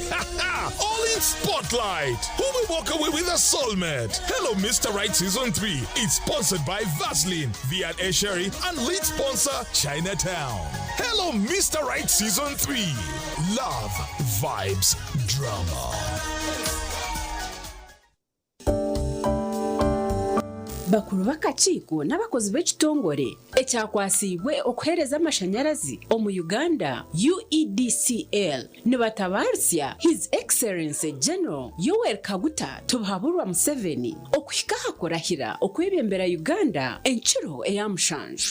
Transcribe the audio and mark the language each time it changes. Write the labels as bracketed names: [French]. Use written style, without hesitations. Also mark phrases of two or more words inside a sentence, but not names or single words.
[English] All in Spotlight. Who will walk away with a soulmate? Hello, Mr. Right Season 3 is sponsored by Vaseline, via H.E and lead sponsor Chinatown. Hello, Mr. Right Season 3. Love, vibes, drama. [Nyankole] bakuru b'akakiiko n'abakozi b'ekitongole ekyakwasibwe okuheereza amashanyarazi omu Uganda UEDCL nibatabaarusya [English] His Excellency General [Nyankole] Yoweri Tubahaburwa Museveni okuhika aha kurahira okwebembera Uganda encuro eya mushanju.